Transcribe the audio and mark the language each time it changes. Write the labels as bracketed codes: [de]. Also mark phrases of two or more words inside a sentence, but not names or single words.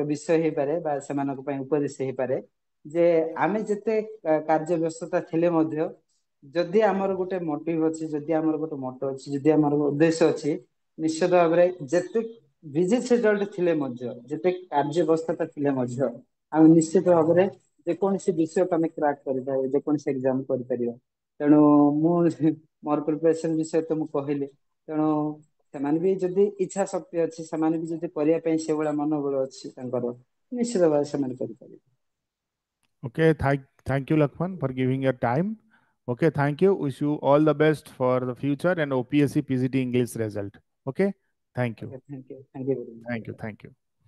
[or] ବିଷୟ ହେଇପାରେ ବା ସେମାନଙ୍କ ପାଇଁ ଉପଦେଶ ହେଇପାରେ ଯେ ଆମେ ଯେତେ କାର୍ଯ୍ୟ ବ୍ୟସ୍ତତା ଥିଲେ ମଧ୍ୟ ଯଦି ଆମର ଗୋଟେ ମୋଟିଭ ଅଛି, ଯଦି ଆମର ଗୋଟେ ମତ ଅଛି, ଯଦି ଆମର ଉଦ୍ଦେଶ୍ୟ ଅଛି, ନିଶ୍ଚିତ ଭାବରେ ଯେତେ [en] busy scheduled [or] ଥିଲେ ମଧ୍ୟ, ଯେତେ କାର୍ଯ୍ୟ ବ୍ୟସ୍ତତା ଥିଲେ ମଧ୍ୟ ଆମେ ନିଶ୍ଚିତ ଭାବରେ ଯେକୌଣସି ବିଷୟକୁ ଆମେ କ୍ରାକ୍ କରିପାରିବା, ଯେକୌଣସି ଏକ୍ଜାମ କରିପାରିବା। ତେଣୁ ମୁଁ ମୋର ପ୍ରିପାରେସନ ବିଷୟ ତ ମୁଁ କହିଲି, ତେଣୁ ସେମାନେ ବି ଯଦି ଇଚ୍ଛା ଶକ୍ତି ଅଛି, ସେମାନେ ବି ଯଦି କରିବା ପାଇଁ ସେଇଭଳିଆ ମନୋବଳ ଅଛି ତାଙ୍କର, ନିଶ୍ଚିତ ଭାବରେ ସେମାନେ କରିପାରିବେ। [en] Okay, thank you, Lakman, for giving your time. Okay, thank you. Wish you all the best for the future and OPSC PGT English result. Okay, thank you. Okay, thank you very Thank you. much. Thank you.